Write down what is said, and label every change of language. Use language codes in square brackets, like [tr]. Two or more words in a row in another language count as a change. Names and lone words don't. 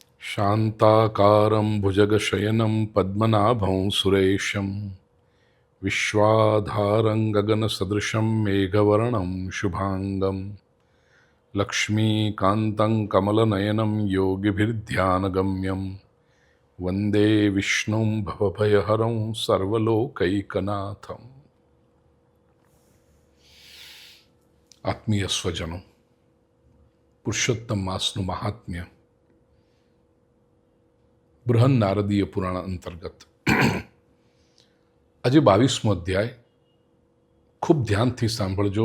[sa] शान्ताकारं भुजगशयनं पद्मनाभं सुरेशं विश्वाधारं गगनसदृशं मेघवर्णं शुभाङ्गं लक्ष्मीकान्तं कमलनयनं योगिभिर्ध्यानगम्यं वन्दे विष्णुं भवभयहरं सर्वलोकैकनाथम्। [gu] આત્મીય સ્વજનો, પુરુષોત્તમ માસનું મહાત્મ્ય બૃહન નારદીય પુરાણ અંતર્ગત આજે 22મો અધ્યાય ખૂબ ધ્યાનથી સાંભળજો.